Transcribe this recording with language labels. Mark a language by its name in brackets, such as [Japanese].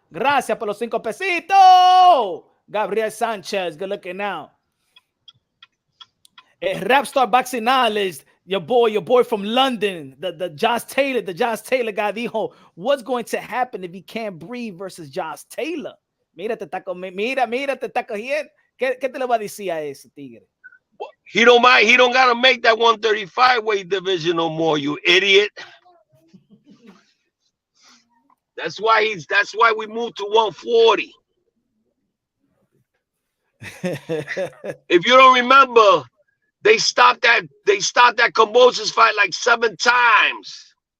[Spanish] Gracias por los 5 pesitos. [English] Gabriel Sánchez, good looking now. Rapstar Boxing Knowledge, your boy from London, the Josh Taylor guy [Spanish] dijo, [English] what's going to happen if he can't breathe versus Josh Taylor? [Spanish] Mira, te está cogiendo. ¿Qué te le va a decir a ese tigre? [English] He don't mind. He don't gotta make that 135 weight division no more, you idiot. That's why we moved to 140. If you don't remember, they stopped that Cambosis fight like 7 times.